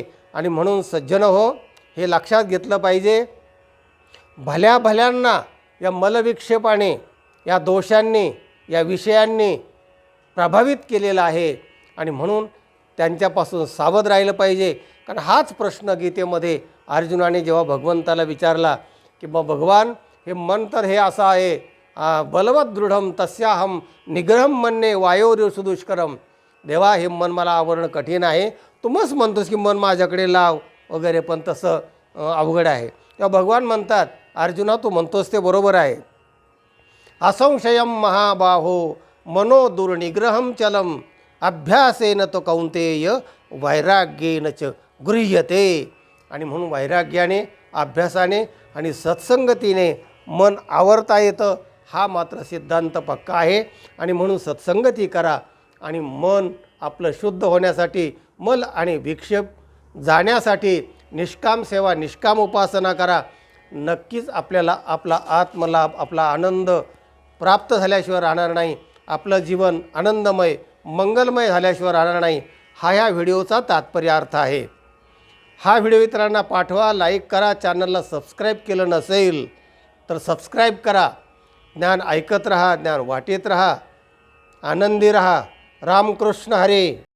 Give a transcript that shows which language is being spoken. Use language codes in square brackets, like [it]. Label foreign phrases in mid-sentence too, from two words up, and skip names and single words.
[mr] आणि म्हणून सज्जन हो, हे लक्षात घेतलं पाहिजे, भल्या भल्यांना या मलविक्षेपाने, या दोषांनी, या विषयांनी प्रभावित केलेला आहे आणि म्हणून त्यांच्यापासून सावध राहिलं पाहिजे. कारण हाच प्रश्न गीतेमध्ये अर्जुनाने जेव्हा भगवंताला विचारला की भगवान, हे मन तर हे असं आहे, [sa] बलवत दृढम तस्याहम निग्रहम म्हणणे वायोर सुदुष्करम. [mr] देवा, हे मन मला आवरणं कठीण आहे, तू मस्त म्हणतोस की मन माझ्याकडे लाव वगैरे, पण तसं अवघड आहे. तेव्हा भगवान म्हणतात, अर्जुना तू म्हणतोस ते बरोबर आहे. [sa] असंशयम महाबाहो मनो दुर्निग्रहम चलम, अभ्यासेन तो कौंतेय वैराग्येन च गृह्यते. [mr] आणि म्हणून वैराग्याने, अभ्यासाने आणि सत्संगतीने मन आवरता येतं, हा मात्र सिद्धांत पक्का आहे. आणि म्हणून सत्संगती करा आणि मन आपलं शुद्ध होण्यासाठी, मल आणि विक्षेप जाण्यासाठी निष्काम सेवा, निष्काम उपासना करा. नक्कीच आपल्याला आपला आत्मलाभ, आपला आनंद प्राप्त झाल्याशिवाय राहणार नाही. आपलं जीवन आनंदमय, मंगलमय झाल्याशिवाय राहणार नाही. हा ह्या व्हिडिओचा तात्पर्यार्थ आहे. हा व्हिडिओ इतरांना पाठवा, लाईक करा. चॅनलला सबस्क्राईब केलं नसेल तर सबस्क्राईब करा. ज्ञान ऐकत रहा, ज्ञान वाटेत रहा, आनंदी रहा. रामकृष्ण हरे.